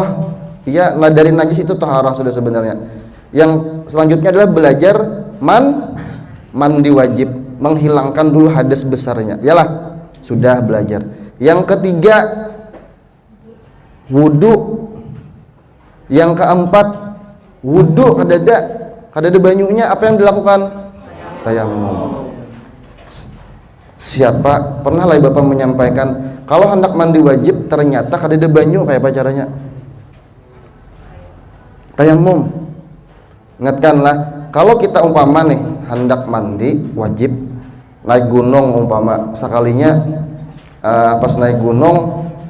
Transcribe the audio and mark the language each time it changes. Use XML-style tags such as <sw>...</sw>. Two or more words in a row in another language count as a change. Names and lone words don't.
<id>Iya, nah dari najis itu taharah sudah sebenarnya. Yang selanjutnya adalah belajar mandi wajib, menghilangkan dulu hadas besarnya. Yalah, sudah belajar. Yang ketiga wudu.</id> <bjn>Yang keempat wudu kadada banyunya, apa yang dilakukan? Tayamum. Siapa pernah lah Bapak menyampaikan kalau hendak mandi wajib ternyata kadada banyu, kayak apa caranya? Tayamum. Ingatkanlah, kalau kita umpama nih hendak mandi wajib naik gunung umpama, sekalinya pas naik gunung</bjn>